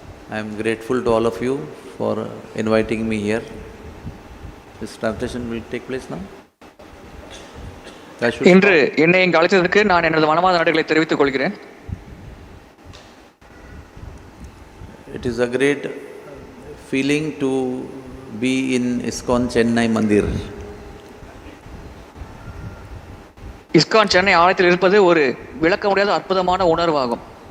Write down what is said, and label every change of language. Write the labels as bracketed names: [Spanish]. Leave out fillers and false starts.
[English] I am grateful to all of you for inviting me here. This translation will take place now. [Tamil] இன்று என்னை இங்கு அழைத்ததற்கு நான் எனது மனமார்ந்த நன்றிகளை தெரிவித்துக் கொள்கிறேன். [English] It is a great feeling to be in ISKCON Chennai Mandir. [Tamil] ISKCON Chennai ஆலயத்தில் இருப்பது ஒரு விளக்க முடியாத அற்புதமான உணர்வாகும்.